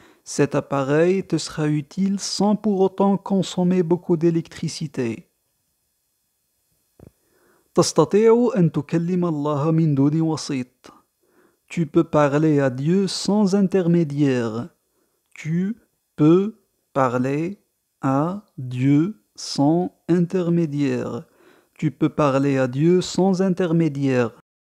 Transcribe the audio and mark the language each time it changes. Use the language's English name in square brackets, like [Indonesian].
[French] Cet appareil te sera utile sans pour autant consommer beaucoup d'électricité. [Arabic] تستطيع أن تكلم الله من دون وسيط. [French] Tu peux parler à Dieu sans intermédiaire. Tu peux parler à Dieu sans intermédiaire. Tu peux parler à Dieu sans intermédiaire.